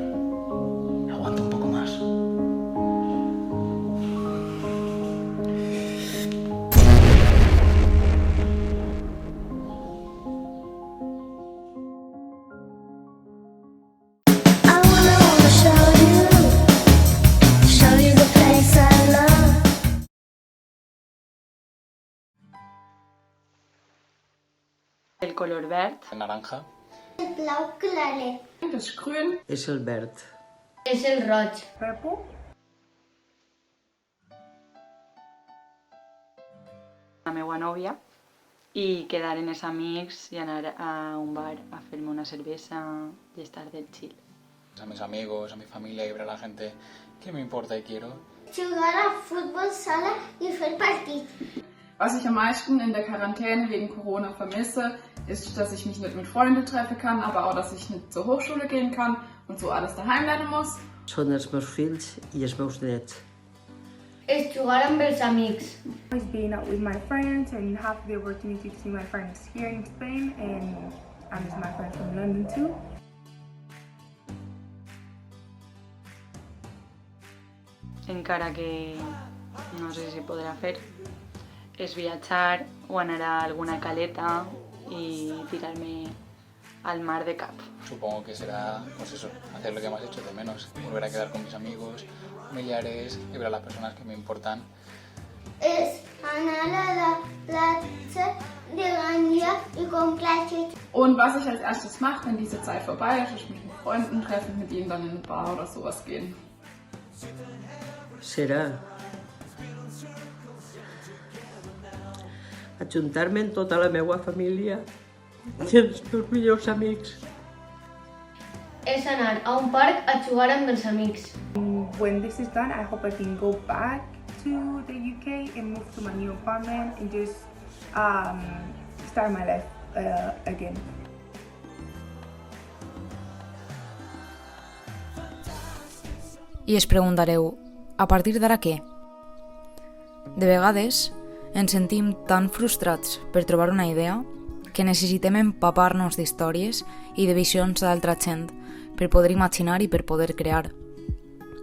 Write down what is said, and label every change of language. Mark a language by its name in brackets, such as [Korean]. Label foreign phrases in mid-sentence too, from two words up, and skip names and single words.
[Spanish] Aguanta un poco más. [English] I wanna show you the place I love. [Catalan] El color verd [Spanish] naranja. [Catalan] El blau claret. És el verd. És el roig. la meva nòvia i quedar en els amics i anar a un bar a fer-me una cervesa [Spanish] y estar del chill. A mis amigos, a mi familia y ver a la gente que me importa y quiero. [Catalan] Jugar a futbol sala i fer partit. [German] Was ich am meisten in der Quarantäne wegen Corona vermisse, ist, dass ich mich nicht mit Freunden treffen kann, aber auch, dass ich nicht zur Hochschule gehen kann und so alles daheim lernen muss. [Catalan] Són els meus fills i els meus drets. És jugar amb els amics. [English] Always being out with my friends and have the opportunity to see my friends here in Spain and miss my friends from London too. [Catalan] Encara que no sé si podrà fer, és viatjar o anar a alguna caleta [Spanish] y tirarme al mar [Catalan] de cap. [Spanish] Supongo que será, pues eso, hacer lo que más he hecho de menos, volver a quedar con mis amigos, familiares y ver a las personas que me importan. [Catalan] És anar a la platja de Gandia [Spanish] y comprar [Catalan] Chips. [German] Und was ich als erstes mache, wenn diese Zeit vorbei ist, ist mich mit Freunden treffen, mit ihnen dann in eine Bar oder sowas gehen. [Catalan] Serà ajuntar-me amb tota la meva família i els meus millors amics. És anar a un parc a jugar amb els amics. [English] When this is done, I hope I can go back to the UK and move to my new apartment and just start my life again. [Catalan] I es preguntareu, a partir d'ara què? De vegades ens sentim tan frustrats per trobar una idea que necessitem empapar-nos d'històries i de visions d'altra gent per poder imaginar i per poder crear.